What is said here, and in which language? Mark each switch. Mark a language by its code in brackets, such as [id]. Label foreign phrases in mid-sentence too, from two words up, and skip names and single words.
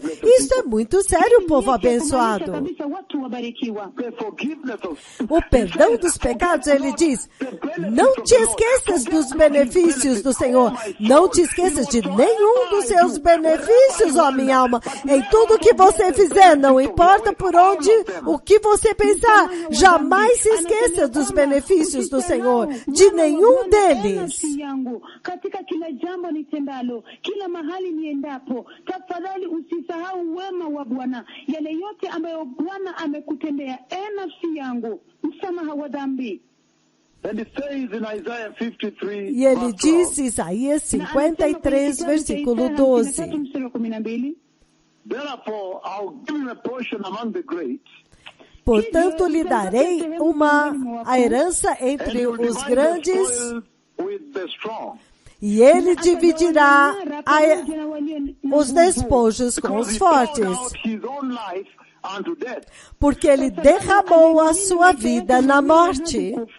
[pt] Isso é muito sério, povo abençoado. O perdão dos pecados, ele diz, não te esqueças dos benefícios do Senhor. Não te esqueças de nenhum dos seus benefícios, ó minha alma. Em tudo que você fizer, não importa por onde, o que você pensar, jamais se esqueça dos benefícios do Senhor, de nenhum deles. [sw] Katika kila jambo nitendalo, kila mahali niendapo, tafadhali usisahau wema wa Bwana. Yale yote ambayo Bwana amekutendea, nafsi yangu, msamaha wa dhambi. [pt] E ele diz, Isaías 53, versículo 12. Portanto, lhe darei a herança entre os grandes, e ele dividirá os despojos com os fortes, porque ele derramou a sua vida na morte.